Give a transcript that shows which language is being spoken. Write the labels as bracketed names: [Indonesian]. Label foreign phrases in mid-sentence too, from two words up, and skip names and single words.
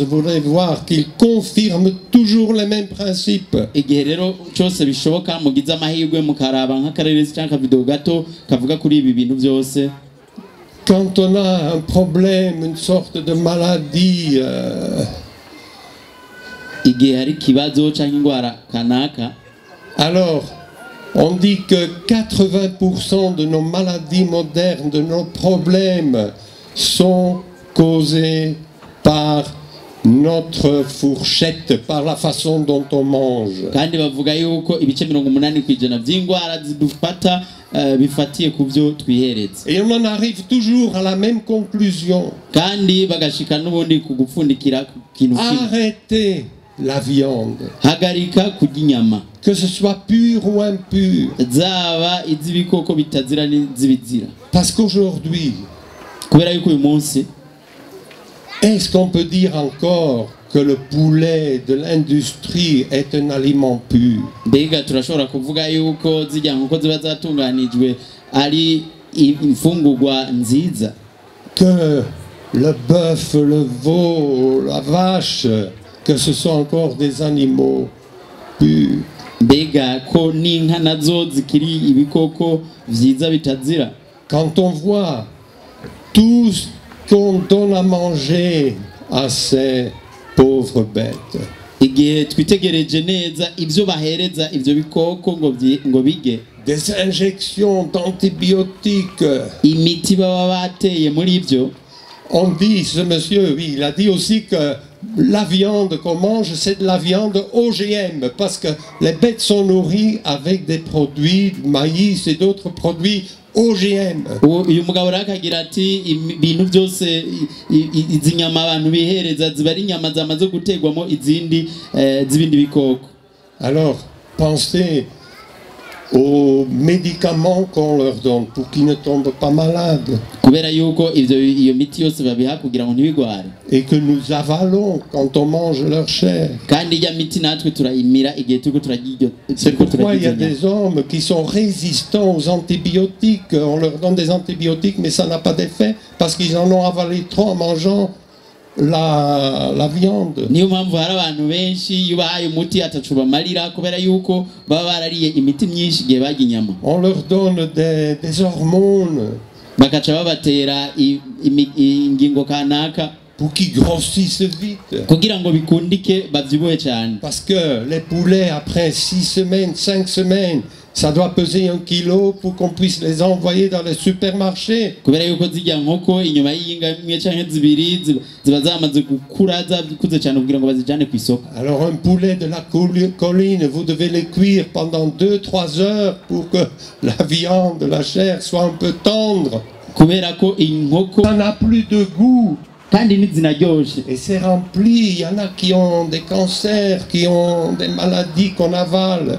[French] Vous allez voir qu'il confirme toujours les mêmes principes. [Rundi] Igihe rero cyose bishoboka mugize amahirwe mukaraba nk'akareresi cyangwa video gato kavuga kuri ibi bintu byose. [French] Quand on a un problème, une sorte de maladie, [Rundi] igihe hari kibazo cyangwa ingwara kanaka, [French] alors on dit que 80% de nos maladies modernes, de nos problèmes, sont causés par notre fourchette, par la façon dont on mange. [Rundi] Kandi bavuga yuko ibice 80% by'ingwara zidufata bifatiye ku byo twihereza. [French] Et on en arrive toujours à la même conclusion. [Rundi] Kandi bagashika n'ubundi kugupfundikira kintu kimwe. [French] Arrêtez la viande. [Rundi] Hagarika kurya inyama. [French] que ce soit pur ou impur. [Rundi] zaba iz'ibikoko bitazira n'izibizira. [French] Parce qu'aujourd'hui, [Rundi] Kubera yuko uyu munsi [French] est-ce qu'on peut dire encore que le poulet de l'industrie est un aliment pur? [Rundi] mbega turashobora kuvuga yuko zijya nk'uko ziba zatunganijwe ari imfungurwa nziza? [French] Que le bœuf, le veau, la vache, que ce sont encore des animaux purs? [Rundi] mbega ko n'inka nazo zikiri ibikoko vyiza bitazira? [French] Quand on voit tout ce qu'on donne à manger à ces pauvres bêtes, [Rundi] igihe twitegereje neza ivyo bahereza ivyo bikoko ngo bige, [French] des injections d'antibiotiques. [Rundi] imiti baba bateye muri ivyo, [French] On dit, ce monsieur, oui, il a dit aussi que la viande qu'on mange, c'est de la viande OGM, parce que les bêtes sont nourries avec des produits, maïs et d'autres produits OGM. [Rundi] uyu mugabo rakagira ati ibintu byose izi nyama abantu bihereza ziba ari inyama zamaze gutegwamo izindi z'ibindi bikoko. [French] Alors, pensez aux médicaments qu'on leur donne pour qu'ils ne tombent pas malades [Rundi] kubera yuko iyo miti yose babiha kugira ngo ntibigware, [French] et que nous avalons quand on mange leur chair. [Rundi] kandi ijya miti natwe turayimira igihe turiko turagiryo. [French] C'est pourquoi il y a des hommes qui sont résistants aux antibiotiques. On leur donne des antibiotiques, mais ça n'a pas d'effet parce qu'ils en ont avalé trop en mangeant la viande. [Rundi] niyo mpamvu hari abantu benshi iyo bahaye umuti atacu bamarira kubera yuko baba barariye imiti myinshi igihe barya inyama. [French] On leur donne des hormones [Rundi] bakaca babatera ingingo kanaka [French] pour qu'ils grossissent vite. [Rundi] kugira ngo bikundike bavyibuhe cyane. [French] Parce que les poulets, après 6 semaines, 5 semaines, ça doit peser 1 kilo pour qu'on puisse les envoyer dans les supermarchés. [Rundi] kubera yuko zijya nkoko inyuma y'inga imwe canke zibiri ziba zamaze gukura zakuze cyane kugira ngo bazijane ku isoko. [French] Alors un poulet de la colline, vous devez les cuire pendant 2-3 heures pour que la viande, la chair soit un peu tendre. [Rundi] kubera ko inkoko [French] Ça n'a plus de goût. [Rundi] kandi ntizinaryoshe. [French] Et c'est rempli. Il y en a qui ont des cancers, qui ont des maladies qu'on avale.